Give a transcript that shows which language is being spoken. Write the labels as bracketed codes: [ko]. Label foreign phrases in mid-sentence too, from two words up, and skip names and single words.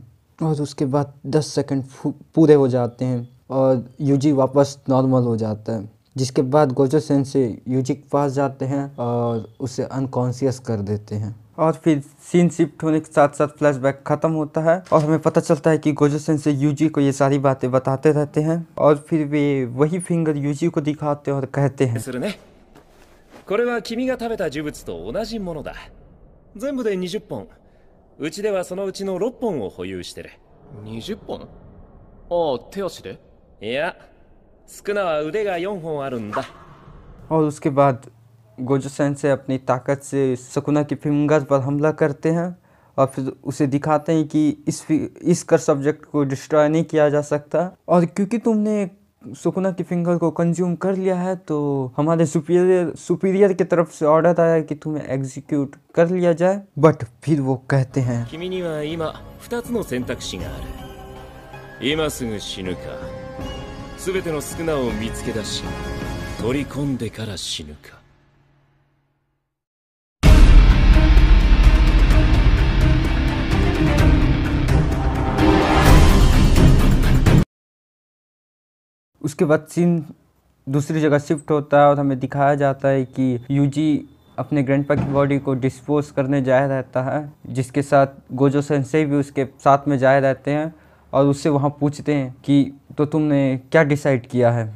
[hi] और उसके बाद 10 सेकंड पूरे हो जाते हैं और यूजी वापस नॉर्मल हो जाता है, जिसके बाद गोजो सेंसे यूजी के पास जाते हैं और उसे अनकॉन्शियस कर देते हैं। और फिर [en] scene shift [hi] होने के साथ साथ फ्लैशबैक खत्म होता है और हमें पता चलता है कि गोजो सेंसे यूजी को ये सारी बातें बताते रहते हैं और फिर वे वही फिंगर यूजी को दिखाते हैं और कहते हैं [ja] これは君が食べた呪物と同じものだ。全部で20本。うちではそのうちの6本を保有してる。 20本？ああ、手足で？いや、少なは腕が4本あるんだ。 [hi] और उसके बाद गोजो सेंसे अपनी ताकत से सुकुना की फिंगर पर हमला करते हैं और फिर उसे दिखाते हैं कि इस कर सब्जेक्ट को डिस्ट्रॉय नहीं किया जा सकता और क्योंकि तुमने सुकुना की फिंगर को कंज्यूम कर लिया है तो हमारे सुपीरियर की तरफ से ऑर्डर आया है कि तुम्हें एग्जीक्यूट कर लिया जाए। बट फिर वो कहते हैं [ja] 君には今2つの選択肢がある。今すぐ死ぬか、すべての少なを見つけ出し、取り込んでから死ぬか。 [hi] उसके बाद सीन दूसरी जगह शिफ्ट होता है और हमें दिखाया जाता है कि यूजी अपने ग्रैंडपा की बॉडी को डिस्पोज करने जाया रहता है, जिसके साथ गोजो सेंसे भी उसके साथ में जाए रहते हैं और उससे वहाँ पूछते हैं कि तो तुमने क्या डिसाइड किया है।